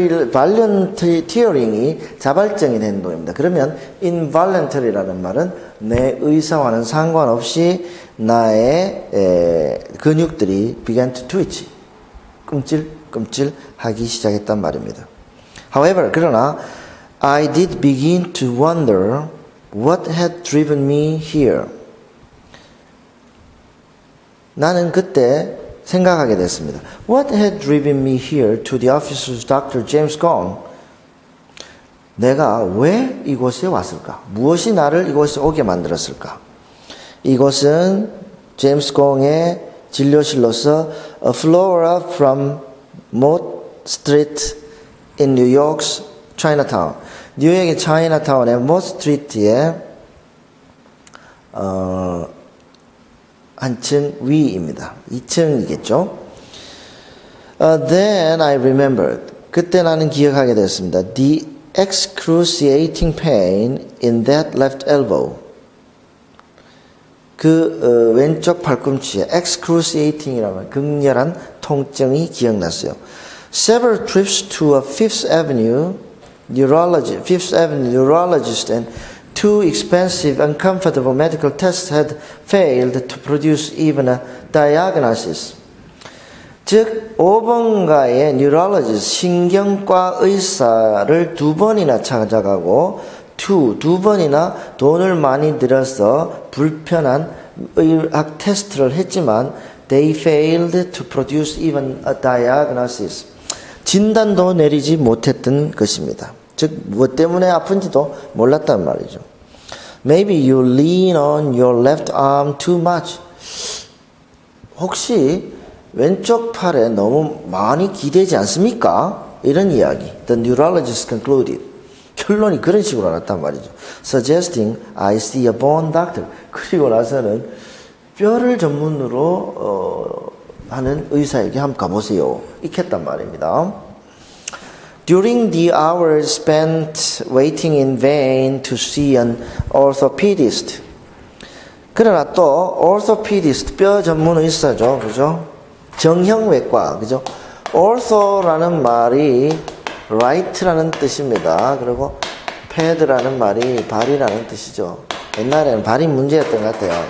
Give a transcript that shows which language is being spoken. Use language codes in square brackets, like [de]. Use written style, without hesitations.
[ko] volunteering이 자발적인 행동입니다. 그러면 involuntary라는 말은 내 의사와는 상관없이 나의 근육들이 [en] began to twitch, [ko] 끔찔끔찔 하기 시작했단 말입니다. [en] However, [ko] 그러나 [en] I did begin to wonder what had driven me here. [ko] 나는 그때 생각하게 됐습니다. [en] What had driven me here to the office of Dr. [ko] James Gong? 내가 왜 이곳에 왔을까? 무엇이 나를 이곳에 오게 만들었을까? 이곳은 제임스 공의 진료실로서 [en] a floor from Mott Street in New York's Chinatown. [ko] 뉴욕의 차이나타운의 Mott Street의 한층 위입니다. 2층이겠죠. [en] Then I remembered. [ko] 그때 나는 기억하게 됐습니다. [en] The excruciating pain in that left elbow. [ko] 그 왼쪽 팔꿈치에 excruciating이라는 극렬한 통증이 기억났어요. [en] Several trips to a Fifth Avenue neurologist and two expensive, uncomfortable medical tests had failed to produce even a diagnosis. [ko] 즉, 5번가의 neurologist, 신경과 의사를 2번이나 찾아가고 두 번이나 돈을 많이 들여서 불편한 의학 테스트를 했지만 [en] they failed to produce even a diagnosis. [ko] 진단도 내리지 못했던 것입니다. 즉, 무엇 때문에 아픈지도 몰랐단 말이죠. [en] Maybe you lean on your left arm too much. [ko] 혹시 왼쪽 팔에 너무 많이 기대지 않습니까? 이런 이야기. [en] The neurologist concluded. [ko] 결론이 그런 식으로 나왔단 말이죠. [en] Suggesting I see a bone doctor. [ko] 그리고 나서는 뼈를 전문으로 하는 의사에게 한번 가보세요. 익혔단 말입니다. [en] During the hours spent waiting in vain to see an orthopedist. [ko] 그러나 또 orthopedist, 뼈 전문 의사죠. 그죠? 정형외과. 그죠? ortho라는 말이 right라는 뜻입니다. 그리고 패드라는 말이 발이라는 뜻이죠. 옛날에는 발이 문제였던 것 같아요.